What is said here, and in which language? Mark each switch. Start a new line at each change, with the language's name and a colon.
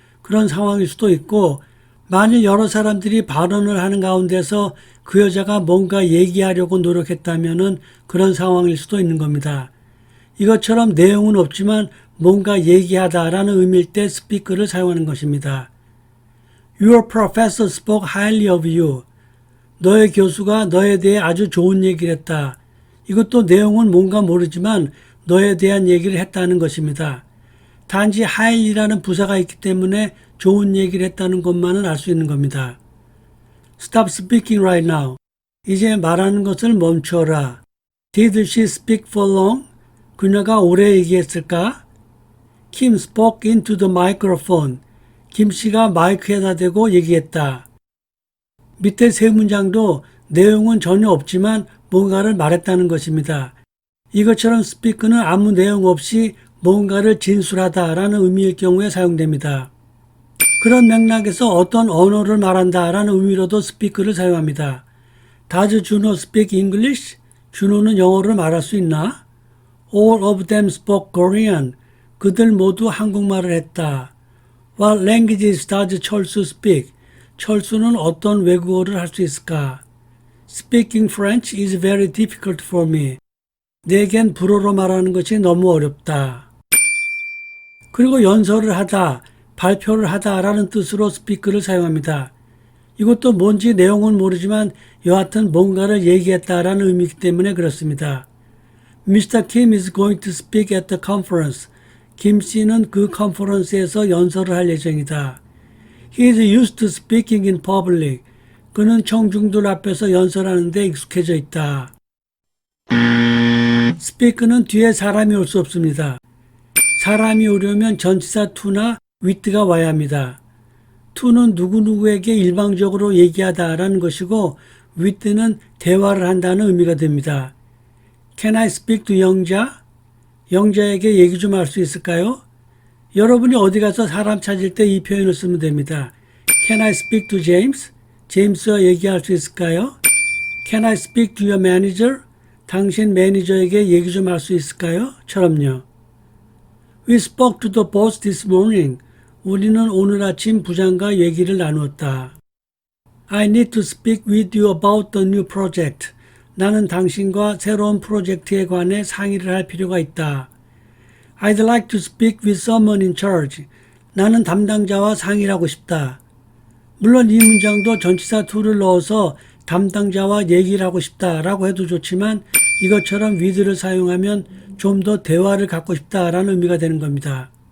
Korean: 그런 상황일 수도 있고 만일 여러 사람들이 발언을 하는 가운데서 그 여자가 뭔가 얘기하려고 노력했다면 그런 상황일 수도 있는 겁니다. 이것처럼 내용은 없지만 뭔가 얘기하다라는 의미일 때 speak를 사용하는 것입니다.
English: Your professor spoke highly of you.
Korean: 너의 교수가 너에 대해 아주 좋은 얘기를 했다. 이것도 내용은 뭔가 모르지만 너에 대한 얘기를 했다는 것입니다. 단지 highly라는 부사가 있기 때문에 좋은 얘기를 했다는 것만은 알 수 있는 겁니다.
English: Stop speaking right now.
Korean: 이제 말하는 것을 멈춰라.
English: Did she speak for long?
Korean: 그녀가 오래 얘기했을까?
English: Kim spoke into the microphone.
Korean: 김 씨가 마이크에다 대고 얘기했다. 밑에 세 문장도 내용은 전혀 없지만 뭔가를 말했다는 것입니다. 이것처럼 speak는 아무 내용 없이 뭔가를 진술하다라는 의미일 경우에 사용됩니다. 그런 맥락에서 어떤 언어를 말한다라는 의미로도 speak를 사용합니다.
English: Does Juno speak English?
Korean: 준호는 영어를 말할 수 있나?
English: All of them spoke Korean.
Korean: 그들 모두 한국말을 했다.
English: What languages does 철수 speak?
Korean: 철수는 어떤 외국어를 할 수 있을까?
English: Speaking French is very difficult for me.
Korean: 내겐 불어로 말하는 것이 너무 어렵다. 그리고 연설을 하다, 발표를 하다라는 뜻으로 speak를 사용합니다. 이것도 뭔지 내용은 모르지만 여하튼 뭔가를 얘기했다라는 의미이기 때문에 그렇습니다.
English: Mr. Kim is going to speak at the conference.
Korean: 김 씨는 그 컨퍼런스에서 연설을 할 예정이다.
English: He is used to speaking in public.
Korean: 그는 청중들 앞에서 연설하는 데 익숙해져 있다. speak는 뒤에 사람이 올 수 없습니다. 사람이 오려면 전치사 to나 with가 와야 합니다. to는 누구누구에게 일방적으로 얘기하다라는 것이고 with는 대화를 한다는 의미가 됩니다.
English: Can I speak to 영자?
Korean: 영자에게 얘기 좀 할 수 있을까요? 여러분이 어디 가서 사람 찾을 때 이 표현을 쓰면 됩니다.
English: Can I speak to James?
Korean: 제임스와 얘기할 수 있을까요?
English: Can I speak to your manager?
Korean: 당신 매니저에게 얘기 좀 할 수 있을까요? 처럼요.
English: We spoke to the boss this morning.
Korean: 우리는 오늘 아침 부장과 얘기를 나누었다.
English: I need to speak with you about the new project.
Korean: 나는 당신과 새로운 프로젝트에 관해 상의를 할 필요가 있다.
English: I'd like to speak with someone in charge.
Korean: 나는 담당자와 상의를 하고 싶다. 물론 이 문장도 전치사 to를 넣어서 담당자와 얘기를 하고 싶다라고 해도 좋지만 이것처럼 with를 사용하면 좀 더 대화를 갖고 싶다라는 의미가 되는 겁니다.